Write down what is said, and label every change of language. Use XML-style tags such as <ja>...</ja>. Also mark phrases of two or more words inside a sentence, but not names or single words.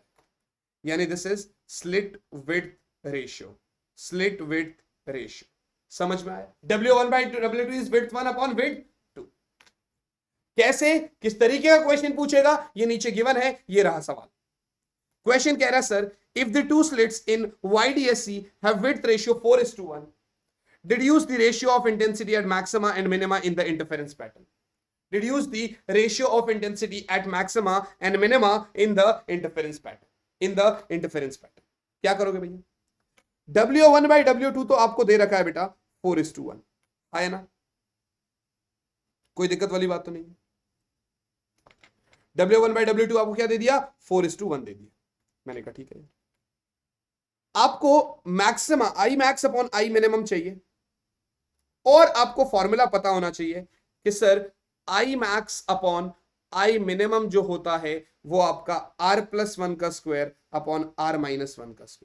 <en>यानी this is slit width ratio. slit width ratio</en> <hi>समझ में आया.</hi> <en>W1 by W2 is width 1 upon width 2.</en> <hi>कैसे, किस तरीके का क्वेश्चन पूछेगा ये नीचे गिवन है. ये रहा सवाल. क्वेश्चन कह रहा है सर</hi> <en>if the two slits in YDSC have width ratio 4:1, deduce the ratio of intensity at maxima and minima in the interference pattern. Deduce the ratio of intensity at maxima and minima in the interference pattern. In the interference pattern.</en> <hi>क्या करोगे भैया. W1 by W2 तो आपको दे रखा है बेटा 4:1. आया ना, कोई दिक्कत वाली बात तो नहीं. W1 by W2 आपको क्या दे दिया, 4:1 दे दिया. मैंने कहा ठीक है. आपको</hi> <en>maxima I max upon I minimum</en> <hi>चाहिए और आपको फॉर्मूला पता होना चाहिए कि सर</hi> <en>I max upon I minimum</en> <hi>जो होता है वो आपका R प्लस 1 का स्क्वायर अपॉन R माइनस 1 का स्क्वायर.</hi>